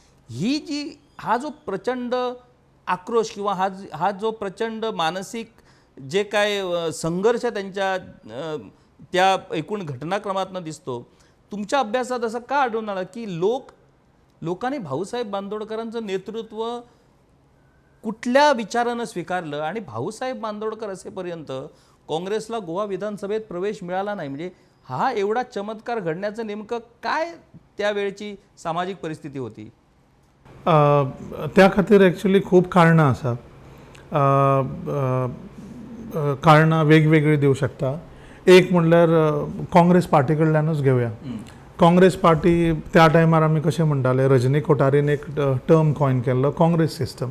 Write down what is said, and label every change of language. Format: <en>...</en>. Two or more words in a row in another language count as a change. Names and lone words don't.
<mr>हा जो प्रचंड आक्रोश किंवा हा जो प्रचंड मानसिक जे काय संघर्ष त्यांच्या त्या एकूण घटनाक्रमातनं दिसतो, तुमच्या अभ्यासात असं का आढळून आलं की लोकांनी भाऊसाहेब बांदोडकरांचं नेतृत्व कुठल्या विचारानं स्वीकारलं आणि भाऊसाहेब बांदोडकर असेपर्यंत काँग्रेसला गोवा विधानसभेत प्रवेश मिळाला नाही. म्हणजे हा एवढा चमत्कार घडण्याचं नेमकं काय त्यावेळची सामाजिक परिस्थिती होती?</mr> <kok>त्या खातीर एक्चुअली खूब कारणां आसा. कारणां वेगवेगळी दिवं शकता. एक म्हणल्यार काँग्रेस पार्टी कडल्यानूच घेवया. काँग्रेस पार्टी त्या टायमार आमी कशें म्हणटाले, रजनी कोठारीन एक</kok> <en>term coin</en> <kok>केल्लो</kok> <en>Congress system.</en>